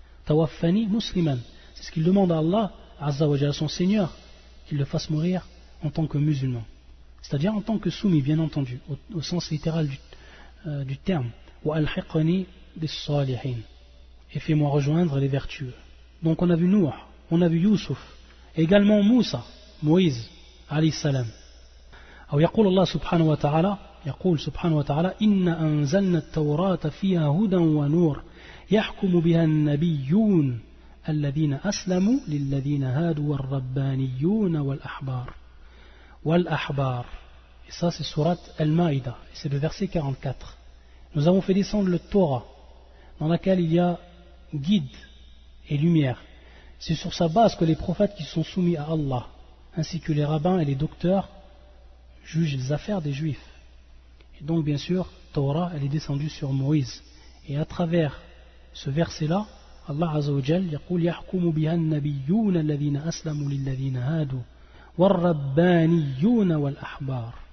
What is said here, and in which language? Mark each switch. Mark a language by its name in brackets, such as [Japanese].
[Arabic] Tawaffani musliman. [French] C'est ce qu'il demande à Allah, azza wa jalla, son Seigneur, qu'il le fasse mourir en tant que musulman. C'est-à-dire en tant que soumis, bien entendu, au sens littéral du terme. [Arabic] Wa alhiqni bis salihin. [French] Et fais-moi rejoindre les vertueux. Donc on a vu Nuh, on a vu Yusuf, et également Moussa, Moïse, alayhi salam. [Arabic] أو يقول الله سبحانه وتعالى يقول سبحانه وتعالى إنا أنزلنا التوراة فيها هدى ونور يحكم بها النبيون الذين أسلموا للذين هادوا والربانيون والأحبار. [French] Et ça c'est surat Al-Maïda, et c'est le verset 44. Nous avons fait descendre le Torah, dans laquelle il y a guide et lumière. C'est sur sa base que les prophètes qui sont soumis à Allah, ainsi que les rabbins et les docteurs, jugent les affaires des juifs. Et donc bien sûr, Torah, elle est descendue sur Moïse. Et à travers ce verset-là, Allah Azza wa Jal [Arabic] يقول يحكم بها النبيون الذين أسلموا للذين هادوا والربانيون والأحبار.